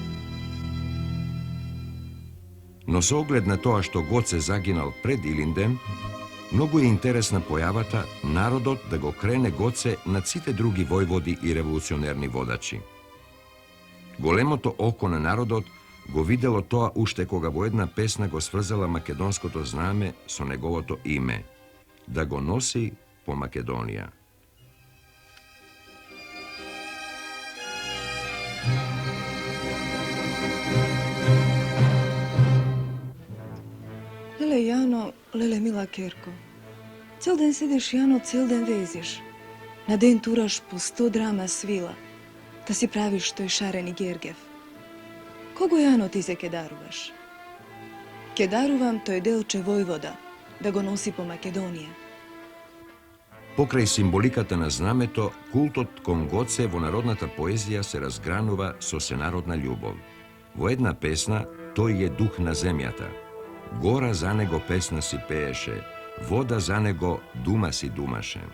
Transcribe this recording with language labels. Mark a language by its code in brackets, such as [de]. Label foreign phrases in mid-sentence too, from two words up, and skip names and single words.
[mk] Но со оглед на тоа што Гоце загинал пред Илинден, многу е интересна појавата народот да го крене Гоце над сите други војводи и револуционерни водачи. Големото око на народот го видело тоа уште кога во една песна го сврзала македонското знаме со неговото име, да го носи по Македонија. Леле Јано, леле мила Керко. Цел ден седеш Јано, цел ден везиш. На ден тураш по 100 драма свила, да си правиш тој шарени Гергев. Кого Јано ти се кедаруваш? Кедарувам тој Делче Војвода, да го носи по Македонија. Покрај символиката на знамето, култот кон Гоце во народната поезија се разгранува со сенародна љубов. Во една песна, тој е дух на земјата. Гора за него песна си пееше, вода за него дума си думаше.